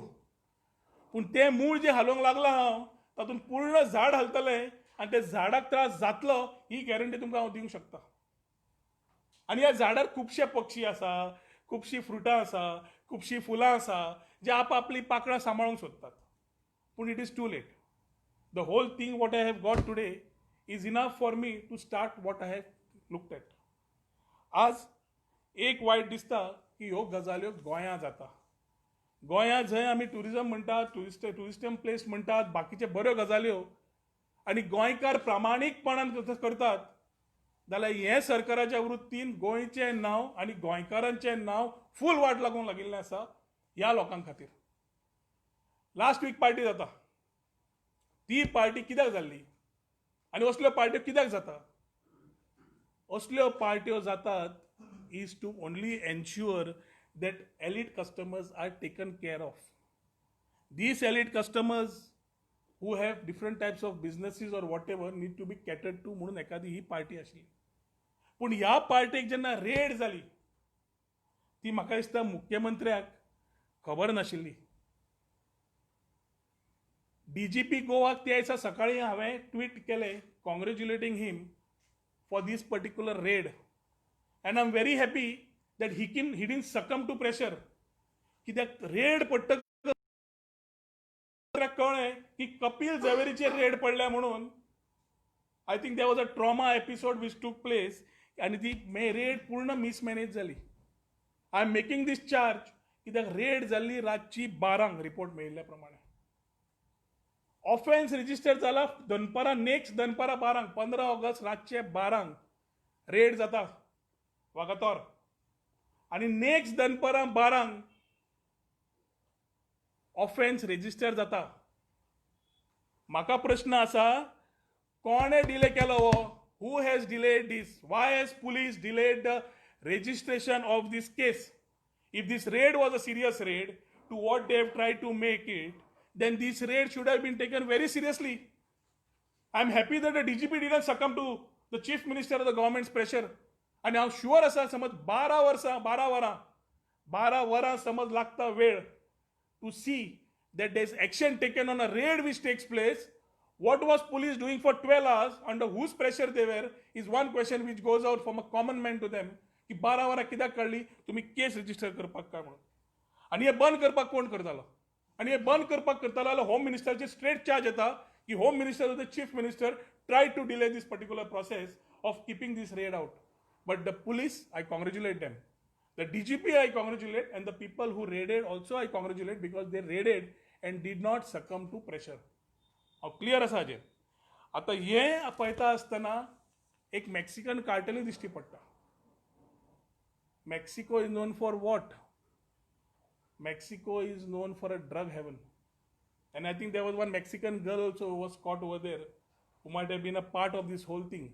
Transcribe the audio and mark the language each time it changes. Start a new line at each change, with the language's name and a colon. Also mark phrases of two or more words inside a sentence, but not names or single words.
Konkani: पूण तें मूळ जे हालोवंक लागला हांव, तातूंत पूर्ण झाड हालतलें आनी ते झाडाक त्रास जातलो ही गॅरंटी तुमकां हांव दिवंक शकता. आनी ह्या झाडार खुबशे पक्षी आसा, खुबशीं फ्रुटां आसा, खुबशीं फुलां आसा, जे आपआपली पाकळां सांबाळूंक सोदतात.
English: पूण it is too late. the whole thing what I have got today is enough for me to start what I have looked at.
Konkani: आज एक वायट दिसता की ह्यो गजाल्यो गोंयांत जाता. गोंयांत जंय आमी ट्युरिजम म्हणटात, ट्युरिस्टम प्लेस म्हणटात, बाकीचे बऱ्यो गजाल्यो, आनी गोंयकार प्रामाणीकपणान करतात, जाल्यार हे सरकाराच्या वृत्तीन गोंयचें नांव आनी गोंयकारांचें नांव फूल वाट लागूंक लागिल्लें आसा ह्या लोकां खातीर.
English: last week
Konkani: पार्टी जाता, ती पार्टी कित्याक जाल्ली आनी असल्यो पार्ट्यो कित्याक जाता? असल्यो पार्ट्यो जातात
English: is to only ensure that elite customers are taken care of. These elite customers who have different types of businesses or whatever need to be catered to
Konkani: म्हणून एखादी ही पार्टी आशिल्ली. पूण ह्या पार्टीक जेन्ना रेड जाली, ती म्हाका दिसता मुख्यमंत्र्याक खबर नाशिल्ली. DGP गोवाक त्या दिसा सकाळी हांवें ट्वीट केलें
English: congratulating him for this particular raid. and I am very happy that he didn't succumb to pressure.
Konkani: कित्याक रेड पडटकच कळ्ळें की कपिल झवेरीचेर रेड पडल्या म्हणून.
English: I think there was a trauma episode which took place,
Konkani: आनी ती रेड पूर्ण मिसमॅनेज जाली.
English: I am making this charge
Konkani: कित्याक रेड जाल्ली रातची 12 रिपोर्ट मेळिल्ल्या प्रमाणे.
English: offense register
Konkani: जाला दनपारां, नेक्स्ट दनपारां 12, 15 ऑगस्ट रातचे 12 रेड जाता वागातोर. आणि नेक्स्ट दनपारां 12
English: offense register
Konkani: जाता. म्हाका प्रश्न आसा, कोणे डिले केलो हो?
English: who has delayed this? why has police delayed the registration of this case? If this raid was a serious raid to what they have tried to make it, then this raid should have been taken very seriously. I'm happy that the DGP didn't succumb to the chief minister of the government's pressure.
Konkani: आणि हांव शुअर आसा, समज 12 वरां समज लागता वेळ
English: to see that there is action taken on a raid which takes place. What was police doing for 12 hours, under whose pressure they were, is one question which goes out from a common man to them.
Konkani: की 12 वरां कित्याक काडली तुम्ही केस रजिस्टर करपाक काय म्हणून? आणि हे बंद करपाक कोण करतालो? आणि हे बंद करपाक करतालो जाल्यार होम मिनिस्टरचे
English: straight charge
Konkani: येता की
English: home minister the chief minister try to delay this particular process of keeping this raid out. but the police, I congratulate them. The DGP I congratulate, and the people who raided also I congratulate, because they raided and did not succumb to pressure.
Konkani: हांव क्लियर आसा हाजेर. आतां हें पळयता आसतना एक मेक्सिकन कार्टेलूय दिश्टी पडटा.
English: Mexico is known for what? Mexico is known for a drug heaven. And I think there was one Mexican girl also who was caught over there, who might have been a part of this whole thing.